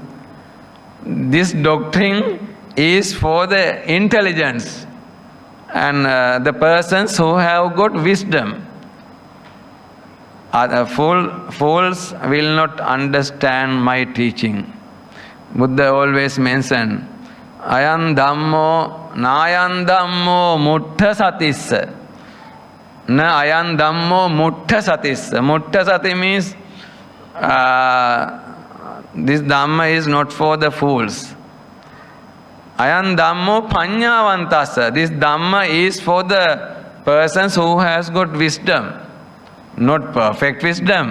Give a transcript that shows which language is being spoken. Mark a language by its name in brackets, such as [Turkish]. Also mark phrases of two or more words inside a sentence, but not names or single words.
[English] This doctrine is for the intelligence and the persons who have got wisdom. Fools will not understand my teaching. Buddha always mentioned, [Pali] Ayam Dhammo, Nayam Dhammo, Mutta Satissa. Na Ayam Dhammo, Mutta Satissa. Mutta Sati [English] means this Dhamma is not for the fools. [Pali] Ayam Dhammo Panyavantassa. [English] This Dhamma is for the persons who has got wisdom. Not perfect wisdom.